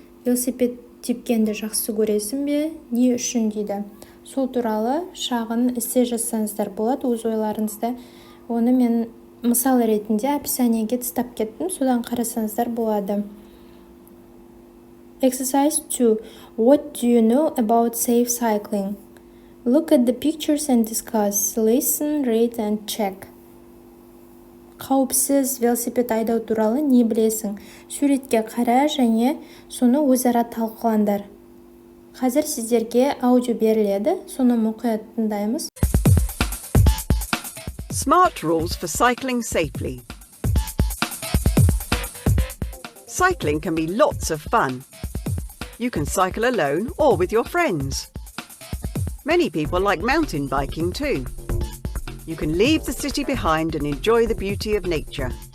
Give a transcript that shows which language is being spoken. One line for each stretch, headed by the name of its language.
Kazakh: Велосипед тепкенді жақсы көресің бе? Не үшін дейді. Сол туралы шағын эссе жазсаңыздар болады өз ойларыңызда. Оны мен мысал ретінде описаниеге тастап кеттім, содан қарасаңыздар болады.
English: Exercise 2. What do you know about safe cycling? Look at the pictures and discuss. Listen, read and check.
Kazakh: Қауіпсіз велосипед айдау туралы не білесің? Суретке қара және соны өзара талқылаңдар. Қазір сіздерге аудио беріледі, соны мұқият тыңдаймыз.
English: Smart rules for cycling safely. Cycling can be lots of fun. You can cycle alone or with your friends. Many people like mountain biking too. You can leave the city behind and enjoy the beauty of nature.